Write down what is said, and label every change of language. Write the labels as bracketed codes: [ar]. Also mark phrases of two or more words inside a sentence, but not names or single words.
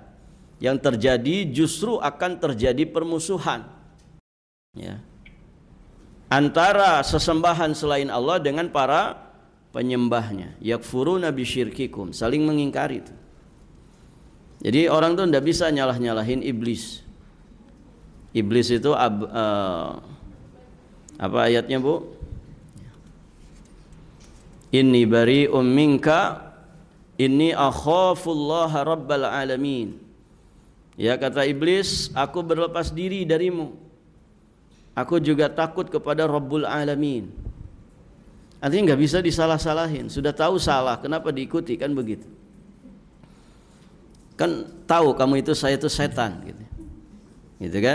[id] Yang terjadi justru akan terjadi permusuhan, ya, antara sesembahan selain Allah dengan para penyembahnya. [ar] يكفرون بشرككم, [id] saling mengingkari itu. Jadi orang tuh tidak bisa nyalah-nyalahin iblis. Iblis itu apa ayatnya, Bu? [ar] إني بريء منك إني أخاف الله رب العالمين. [id] Ya, kata iblis, aku berlepas diri darimu. Aku juga takut kepada Rabbul Alamin. Artinya nggak bisa disalah-salahin. Sudah tahu salah, kenapa diikuti, kan begitu? Kan tahu kamu itu, saya itu setan, gitu kan?